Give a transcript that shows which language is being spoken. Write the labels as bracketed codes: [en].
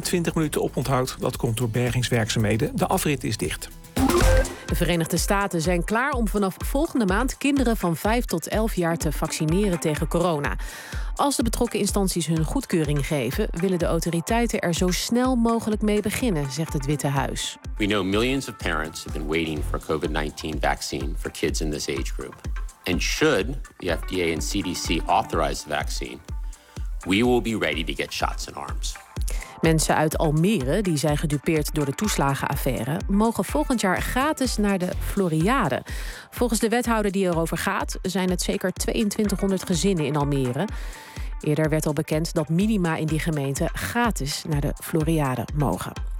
[nl] 20 minuten oponthoud, dat komt door bergingswerkzaamheden. De afrit is dicht. De Verenigde Staten zijn klaar om vanaf volgende maand kinderen van 5 tot 11 jaar te vaccineren tegen corona. Als de betrokken instanties hun goedkeuring geven, willen de autoriteiten er zo snel mogelijk mee beginnen, zegt het Witte Huis. [en] We know millions of parents have been waiting for a COVID-19 vaccine for kids in this age group. And should the FDA and CDC authorize the vaccine, we will be ready to get shots in arms. [nl] Mensen uit Almere, die zijn gedupeerd door de toeslagenaffaire, mogen volgend jaar gratis naar de Floriade. Volgens de wethouder die erover gaat, zijn het zeker 2200 gezinnen in Almere. Eerder werd al bekend dat minima in die gemeente gratis naar de Floriade mogen.